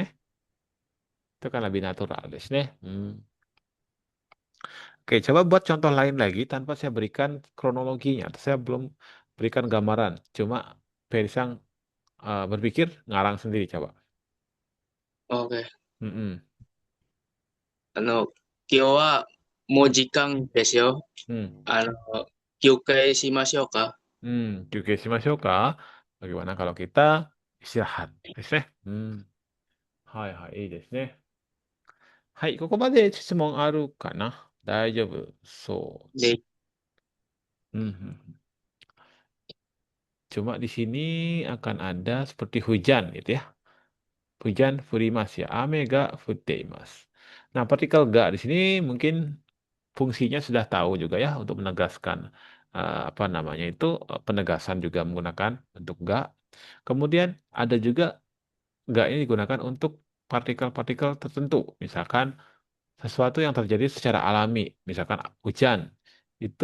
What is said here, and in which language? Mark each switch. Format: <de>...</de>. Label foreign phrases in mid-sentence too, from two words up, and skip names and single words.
<id>Itu kan lebih natural des nih. Oke, coba buat contoh lain lagi tanpa saya berikan kronologinya. Saya belum berikan gambaran. Cuma Perisang berpikir ngarang sendiri coba. Oke. Mm-mm.</id> <ja>今日はもう時間ですよ。 Hmm. 休憩しましょうか。じゅがしましょうか?</ja> <id>Bagaimana kalau kita istirahat?</id> <ja>ですね. はい、はい, いいですね。はい、ここまで質問あるかな？大丈夫そう。で、</ja> <id>Cuma di sini akan ada seperti hujan gitu ya. Hujan furimas ya.</id> <ja>雨が降っています.</ja> <id>Nah, partikel ga di sini mungkin fungsinya sudah tahu juga ya untuk menegaskan apa namanya itu penegasan juga menggunakan bentuk ga. Kemudian ada juga ga ini digunakan untuk partikel-partikel tertentu. Misalkan sesuatu yang terjadi secara alami, misalkan hujan, itu</id>